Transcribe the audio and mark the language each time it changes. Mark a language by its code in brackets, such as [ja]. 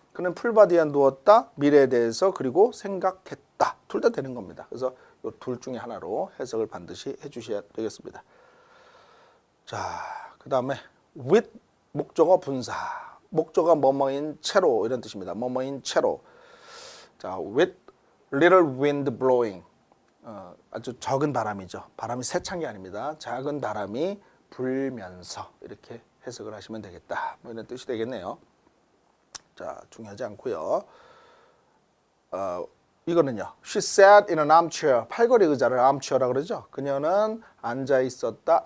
[ko] 그는 풀밭 위에 누웠다. 미래에 대해서 그리고 생각했다. 둘 다 되는 겁니다. 그래서 이 둘 중에 하나로 해석을 반드시 해주셔야 되겠습니다. 자, 그 다음에 with 목적어 분사. 목적어 뭐뭐인 채로 이런 뜻입니다. 뭐뭐인 채로. 자, [en] with little wind blowing. [ko] 아주 적은 바람이죠. 바람이 세찬 게 아닙니다. 작은 바람이 불면서 이렇게 해석을 하시면 되겠다. 뭐 이런 뜻이 되겠네요. 자, 중요하지 않고요. 이거는요. [en] She sat in an armchair. [ko] 팔걸이 의자를 armchair라고 그러죠. 그녀는 앉아 있었다.